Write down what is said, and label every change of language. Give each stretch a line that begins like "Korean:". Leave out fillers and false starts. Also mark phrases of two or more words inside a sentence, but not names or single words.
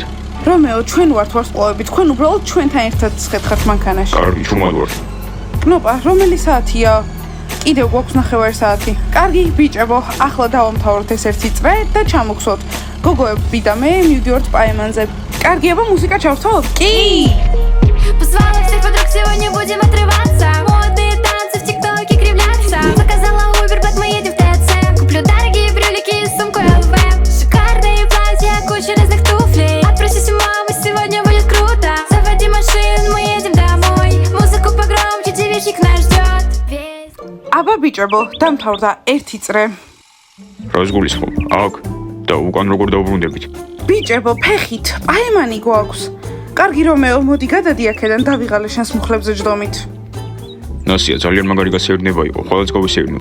Georgian: რომეო, ჩვენ ვართ ვარსკვლავები, თქვენ უბრალოდ ჩვენთან ერთად ხერხართ მანქანაში. კარგი, შუმად ვართ. კნოპა, რომელი საათია? კიდევ გვაქვს 9 საათი. კარგი, ბიჭებო, ახლა დავამთავროთ ეს ერთი წრე და ჩამოგსვოთ. გოგოები და მე მივდივართ პაემანზე. კარგი, აბა მუსიკა ჩავსვათ? კი!
Russian: Позвала всех подруг, сегодня будем отрываться. Модные танцы в тиктоке кривляться. Заказала Uber, мы едем в ТЦ. Куплю дорогие брюлики и сумку ЛВ. Шикарные платья, куча разных туфлей. Отпросись у мамы, сегодня будет круто. Заводи машину, мы едем домой. Музыку погромче, девичник нас ждет.
Georgian: აბა ბიჭებო, დამთავრდა ერთი წრე. რას გულისხმობ? აქ და უკან როგორ დავბრუნდებით? ბიჭებო, ფეხით, პაემანი გვაქვს. კარგი რომეო, მოდი გადადი აქედან დავიღალე შენს მუხლებზე ჯდომით. ნასია ძალიან მაგარი გასეირნება იყო, ხოლმე გავისეირნოთ.